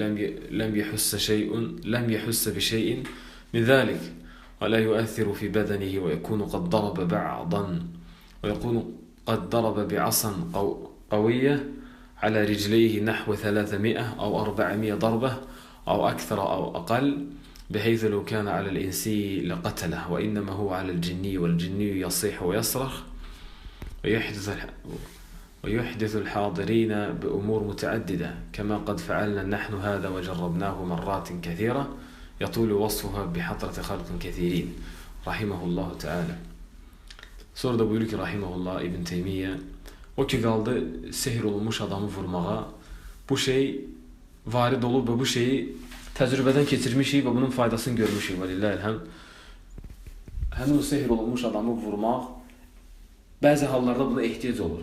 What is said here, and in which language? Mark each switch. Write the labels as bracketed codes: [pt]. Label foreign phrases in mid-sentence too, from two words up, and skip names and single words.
[ar] لم يحس بشيء من ذلك ولا يؤثر في بدنه ويكون قد ضرب بعصا قوية على رجليه نحو 300 أو 400 ضربة أو أكثر أو أقل بحيث لو كان على الإنسي لقتله وإنما هو على الجني والجني يصيح ويصرخ ويحدث الحاضرين بأمور متعددة كما قد فعلنا نحن هذا وجربناه مرات كثيرة يطول وصفها بحضرة خلق كثيرين رحمه الله تعالى. [az] Sonra da buyurur ki rahimehullah İbn Teymiyyə, o ki qaldı sehir olunmuş adamı vurmağa, bu şey varid olub və bu şeyi təcrübədən keçirmişik və bunun faydasını görmüşük. [ar] ولله الحمد. [az] Həmin o sehir olunmuş adamı vurmaq bəzi hallarda buna ehtiyac olur.